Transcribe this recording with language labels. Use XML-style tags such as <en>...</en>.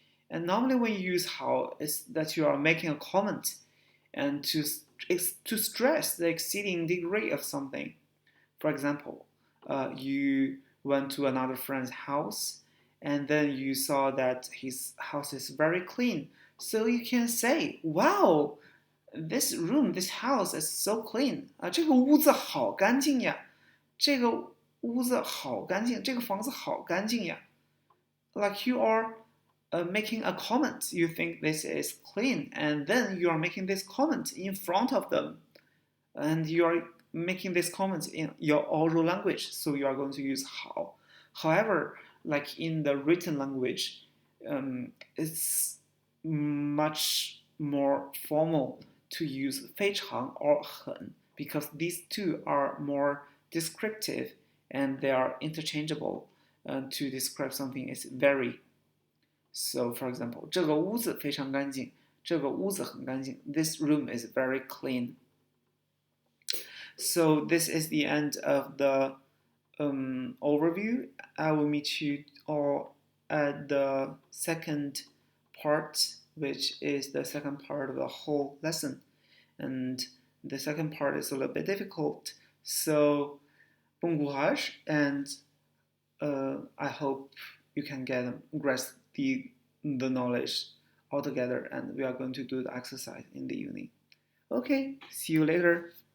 <en>And normally when you use 好, it's that you are making a comment and to stress the exceeding degree of something. For example, you went to another friend's house and then you saw that his house is very clean. So you can say, wow, this house is so clean.</en> <zh>这个屋子好干净呀，这个屋子好干净，这个房子好干净呀。</zh> <en>Like you are making a comment. You think this is clean, and then you are making this comment in front of them. And you are making this comment in your oral language, so you are going to use 好. However, like in the written language, it's much more formal to use 非常 or 很 because these two are more descriptive and they are interchangeable to describe something is very. So, for example,</en> <zh>这个屋子非常干净，这个屋子很干净.</zh> <en>This room is very clean. So this is the end of the overview. I will meet you all at the second part, which is the second part of the whole lesson. And the second part is a little bit difficult. So,</en> <fr>bon courage,</fr> <en>and I hope you can grasp the knowledge altogether, and we are going to do the exercise in the evening. Okay, see you later.</en>